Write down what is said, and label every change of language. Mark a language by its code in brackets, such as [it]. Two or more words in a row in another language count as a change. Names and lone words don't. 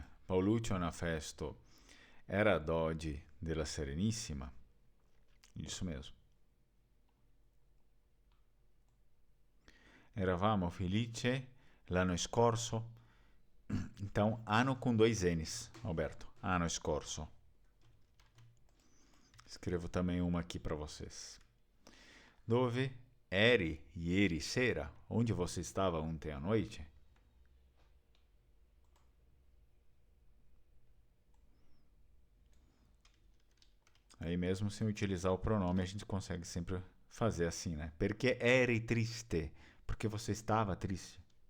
[it] Paoluccio Anafesto era Dodi della Serenissima? [pt] Isso mesmo. [it] Eravamo felice l'anno scorso? [pt] Então, ano com dois N's, Alberto. [it] Ano scorso. [pt] Escrevo também uma aqui para vocês. [it] Dove eri ieri sera? [pt] Onde você estava ontem à noite? Aí mesmo sem utilizar o pronome, a gente consegue sempre fazer assim, né? [it] Perché eri triste? [pt] Porque você estava triste.